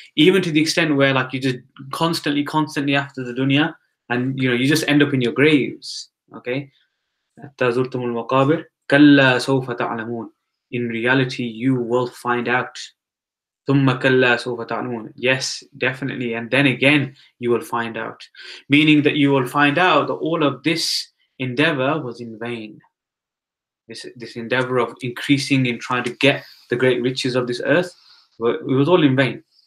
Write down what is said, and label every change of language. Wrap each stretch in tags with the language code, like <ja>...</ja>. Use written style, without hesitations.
<en>Even to the extent where like you just constantly after the dunya, and you just end up in your graves. Okay.</en> <ar>حتى زرتم المقابر كلا سوف تعلمون.</ar> <en>In reality, you will find out.</en> <ar>ثم كلا سوف تعلمون.</ar> <en>Yes, definitely. And then again, you will find out. Meaning that you will find out that all of this endeavor was in vain. This endeavor of increasing in trying to get the great riches of this earth, it was all in vain.</en>